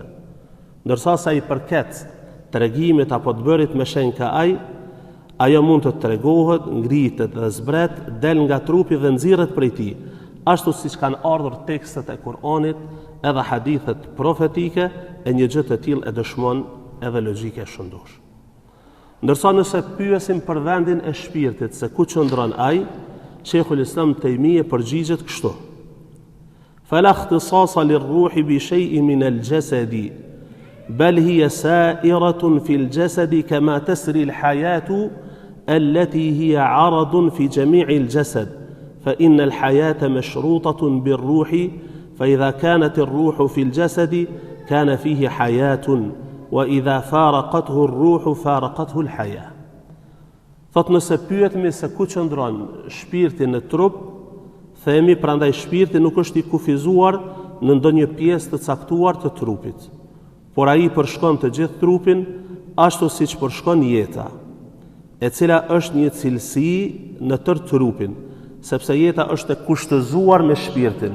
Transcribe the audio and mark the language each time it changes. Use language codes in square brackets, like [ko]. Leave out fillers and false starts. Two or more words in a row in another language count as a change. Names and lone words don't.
[sq] Ndërsa sa i përket tregimit apo të bërit me shenjë ka ai, ajo mund të tregohet, ngritet dhe zbret, del nga trupi dhe nxirret prej tij, ashtu siç kanë ardhur tekstet e Kur'anit edhe hadithet profetike, e një gjë të tillë e dëshmon edhe logjika e shëndosh. Ndërsa nëse pyesim për vendin e shpirtit se ku qëndron ai, Sheikhul Islam Taymije përgjigjet kështu: [ar] "فلا اختصاص للروح بشيء من الجسد بل هي سارية في الجسد كما تسري الحياة التي هي عرض في جميع الجسد فإن الحياة مشروطة بالروح فإذا كانت الروح في الجسد كان فيه حياة وإذا فارقته الروح فارقته الحياة." [sq] Thot nëse pyetemi se ku qëndron shpirti në trup, themi prandaj shpirti nuk është i kufizuar në ndonjë pjesë të caktuar të trupit, por ai përshkon të gjithë trupin, ashtu siç përshkon jeta, e cila është një cilësi në tërë trupin, sepse jeta është e kushtëzuar me shpirtin.